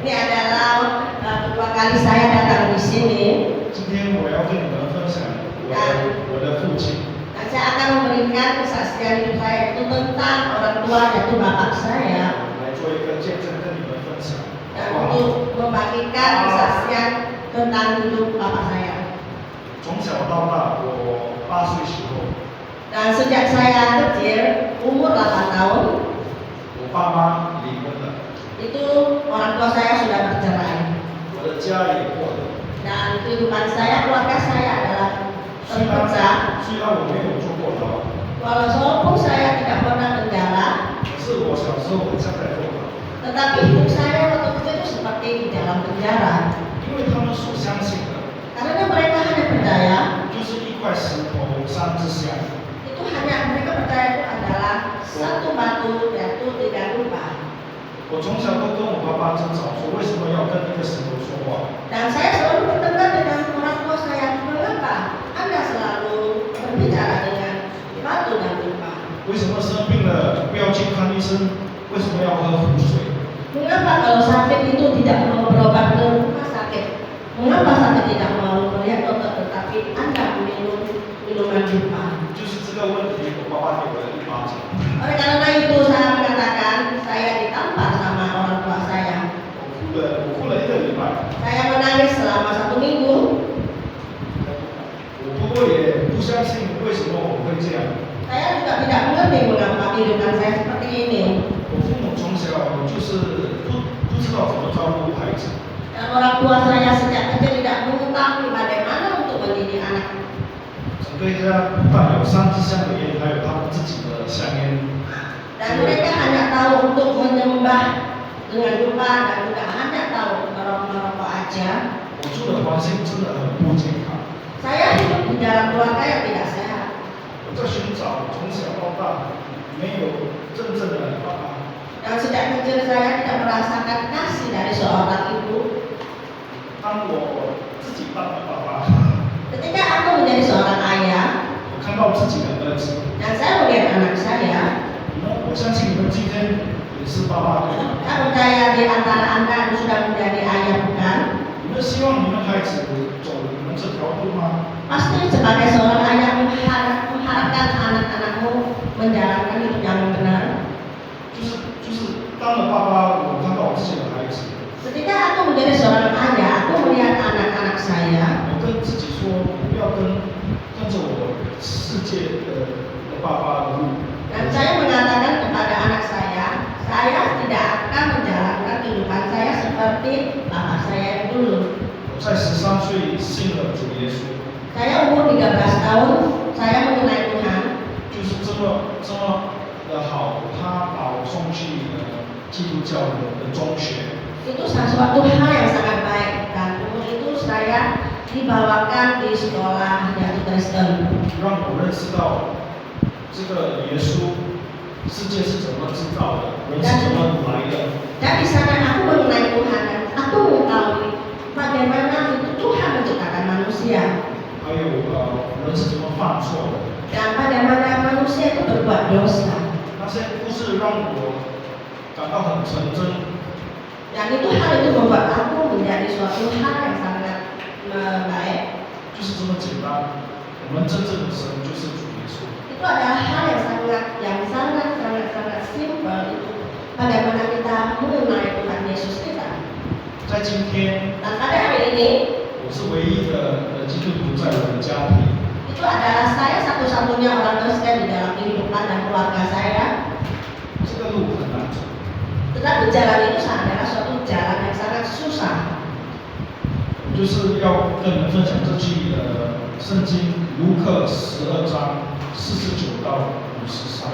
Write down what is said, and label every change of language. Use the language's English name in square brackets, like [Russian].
[Indonesian] Ini adalah kedua kali saya datang di sini. [Chinese] 今天我要跟你们分享我的父亲。 [Indonesian] Dan saya akan memberikan kesaksian hidup saya itu tentang orang tua yaitu bapak saya [Chinese] 来做一个见证跟你们分享。 [Indonesian] dan untuk membagikan kesaksian tentang hidup bapak saya. [Chinese] 从小到大，我8岁时候， [Indonesian] Dan sejak saya kecil umur 8 tahun [Chinese] 我爸妈离婚了， [Indonesian] itu orang tua saya sudah bercerai [Chinese] 我的家也破了。 [Indonesian] dan kehidupan saya keluarga saya adalah [Chinese] 虽 [Indonesian] terpecah. [Chinese] 然我没有坐过牢， [Indonesian] Walaupun saya tidak pernah penjara, [Chinese] 可是我小时候很像在坐牢， [Indonesian] tetapi hidup saya waktu kecil itu seperti di dalam penjara. [Chinese] 因为他们所相信的 [Indonesian] Karena mereka hanya percaya [Chinese] 就是一块石头三支香。 [Indonesian] itu hanya mereka percaya itu adalah satu batu yaitu 3 rupa. [Chinese] 我从小都跟我爸爸争吵，说为什么要跟那个石头说话？ [Indonesian] Dan saya selalu bertengkar dengan orang tua saya, mengapa Anda selalu berbicara dengan batu dan rupa? [Chinese] 为什么生病了不要去看医生？为什么要喝湖水？ [Indonesian] Mengapa kalau sakit itu tidak mau berobat ke rumah sakit? Mengapa sakit tidak mau melihat dokter tetapi Anda minum minuman rupa? [Chinese] 就是这个问题，我爸爸给我了1巴掌。 [Indonesian] Oleh karena itu saya mengatakan saya ditampar sama orang tua saya. [Chinese] 我哭了1个礼拜， [Indonesian] Saya menangis selama 1 minggu. [Chinese] 我婆婆也不相信为什么我会这样。 [Indonesian] Saya juga tidak mengerti mengapa kehidupan saya seperti ini. [Chinese] 我父母从小就是不知道怎么照顾孩子， [Indonesian] Dan orang tua saya sejak kecil tidak mengetahui bagaimana untuk mendidik anak. [Chinese] 整个家不但有3支香的烟，还有他们自己的香烟。 [Indonesian] Dan mereka hanya tahu untuk menyembah dengan doa dan juga hanya tahu merokok aja. [Chinese] 我住的环境真的很不健康。 [Indonesian] Saya hidup di dalam keluarga yang tidak sehat. [Chinese] 我在寻找从小到大没有真正的爸爸。 [Indonesian] Dan sejak kecil saya tidak merasakan kasih dari seorang ibu. [Chinese] 当我自己当了爸爸， [Indonesian] Ketika aku menjadi seorang ayah [Chinese] 我看到自己的儿子， [Indonesian] dan saya melihat anak saya, [Chinese] 我相信你们今天也是爸爸对吧？ [Indonesian] saya percaya di antara anda yang sudah menjadi ayah bukan? [Chinese] 你们希望你们孩子走你们这条路吗？ [Indonesian] Pasti sebagai seorang ayah mengharapkan anak-anakmu menjalankan hidup yang benar. [Chinese] 就是当了爸爸，我看到我自己的孩子， [Indonesian] Ketika aku menjadi seorang ayah, aku melihat anak-anak saya. [Chinese] 我跟自己说，不要跟着我世界的爸爸的路。 [Indonesian] Dan saya mengatakan kepada anak saya tidak akan menjalankan kehidupan saya seperti bapak saya yang dulu. [Chinese] 我在13岁信了主耶稣， [Indonesian] Saya umur 13 tahun, saya mengenal Tuhan. [Chinese] 就是这么的好，他把我送去基督教的中学。 [Indonesian] Itu sesuatu hal yang sangat baik. Dan umur itu saya dibawakan di sekolah yang Kristen. [Chinese] 让我认识到这个耶稣，世界是怎么制造的，人是怎么来的。 [Indonesian] Dan di sana aku mengenal Tuhan dan aku mengetahui bagaimana itu Tuhan menciptakan manusia. [Chinese] 还有人是怎么犯错的。 [Indonesian] Dan bagaimana manusia itu berbuat dosa. [Chinese] 那些故事让我感到很纯真。 [Indonesian] Dan hal itu membuat aku menjadi suatu hal yang sangat baik. [Chinese] 就是这么简单，我们真正的神就是主耶稣。 [Indonesian] Itu adalah hal yang sangat simpel itu. Bagaimana kita mengenal Tuhan Yesus kita. [Chinese] 在今天， [Indonesian] Dan pada hari ini, [Chinese] 我是唯一的基督徒在我的家庭。 [Indonesian] itu adalah saya satu-satunya orang Kristen di dalam kehidupan dan keluarga saya. [Chinese] 这个路很难走， [Indonesian] Tetapi jalan itu adalah suatu jalan yang sangat susah. [Chinese] 我就是要跟你们分享这句圣经卢克12章49到53。